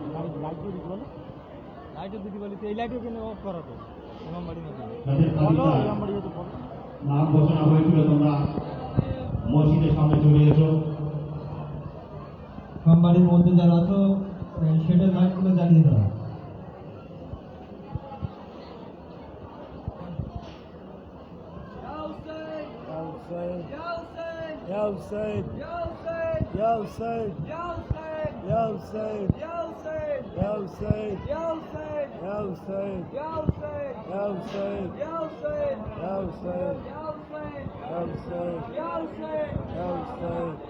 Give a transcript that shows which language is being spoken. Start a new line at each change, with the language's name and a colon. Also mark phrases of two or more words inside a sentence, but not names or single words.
Bangla: তাদের তালিকায় নাম ঘোষণা হয়েছিল, তোমরা মসজিদের সামনে চলে এসো। বাড়ির মধ্যে যারা আছো সেটার লাইটগুলো জ্বালিয়ে দাও।
Arabic: يا حسين، يا حسين، يا حسين، يا حسين، يا حسين، يا حسين، يا حسين، يا حسين، يا حسين، يا حسين، يا حسين، يا حسين، يا حسين، يا حسين، يا حسين، يا حسين، يا حسين.